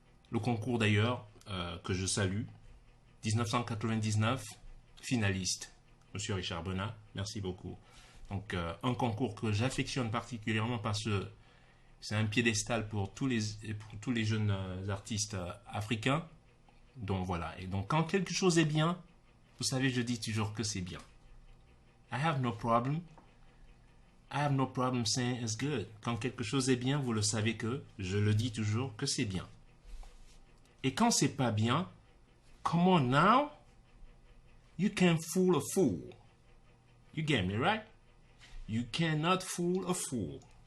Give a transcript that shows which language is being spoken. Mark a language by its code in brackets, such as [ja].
[fr] Le concours d'ailleurs, que je salue, 1999, finaliste, Monsieur Richard Bona, merci beaucoup. Donc un concours que j'affectionne particulièrement parce que c'est un piédestal pour tous les jeunes artistes africains. Donc voilà, et donc quand quelque chose est bien, vous savez, je dis toujours que c'est bien. [en] I have no problem saying it's good. [fr] Quand quelque chose est bien, vous le savez que je le dis toujours que c'est bien. Et quand c'est pas bien, [en] come on now, you can fool a fool. You get me, right? You cannot fool a fool.